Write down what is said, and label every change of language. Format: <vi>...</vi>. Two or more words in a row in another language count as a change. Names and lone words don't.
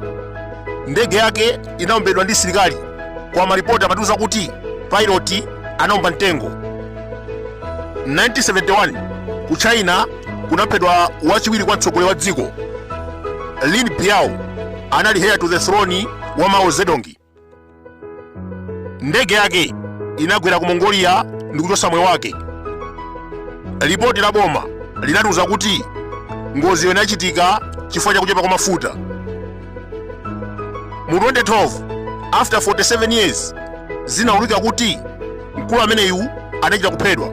<ny>Ndege yake inaombedwa ndi silikali, kwa maripoti amatiuza kuti pilot anaomba mtengo. 1971 ku China kunaphedwa wachiwiri kwa mtsogoleri wa dziko Lin Biao, anali</ny> <en>heir to the throne</en> <ny>wa Mao Zedong. Ndege yake inagwera ku Mongolia ndi kuchotsa moyo wake. Ripoti la boma linatiuza kuti ngozi inachitika chifukwa cha kuchepa kwa mafuta. Mu 2012</ny> <en>after 47 years</en> <ny>zinaulika kuti mkulu ameneyu anachita kuphedwa.</ny>